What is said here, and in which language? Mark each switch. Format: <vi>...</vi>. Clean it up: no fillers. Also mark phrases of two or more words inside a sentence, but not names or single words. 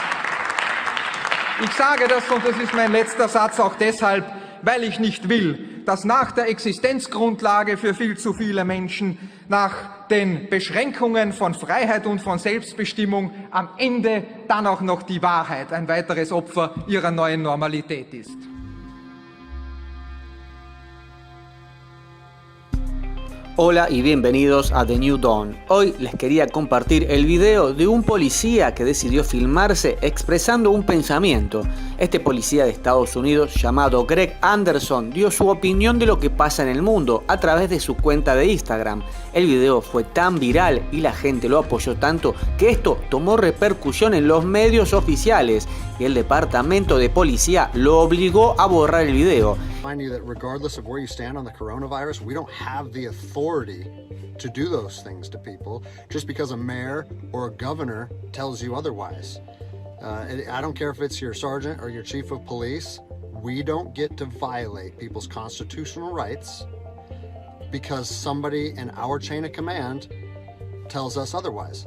<de>Ich sage das, und das ist mein letzter Satz, auch deshalb, weil ich nicht will, dass nach der Existenzgrundlage für viel zu viele Menschen, nach den Beschränkungen von Freiheit und von Selbstbestimmung am Ende dann auch noch die Wahrheit ein weiteres Opfer ihrer neuen Normalität ist.</de> <es>Hola y bienvenidos a The New Dawn. Hoy les quería compartir el video de un policía que decidió filmarse expresando un pensamiento. Este policía de Estados Unidos llamado Greg Anderson dio su opinión de lo que pasa en el mundo a través de su cuenta de Instagram. El video fue tan viral y la gente lo apoyó tanto que esto tomó repercusión en los medios oficiales y el departamento de policía lo obligó a borrar el video.</es> <en>That regardless of where you stand on the coronavirus, we don't have the authority to do those things to people just because a mayor or a governor tells you otherwise. I don't care if it's your sergeant or your chief of police. We don't get to violate people's constitutional rights because somebody in our chain of command tells us otherwise.</en>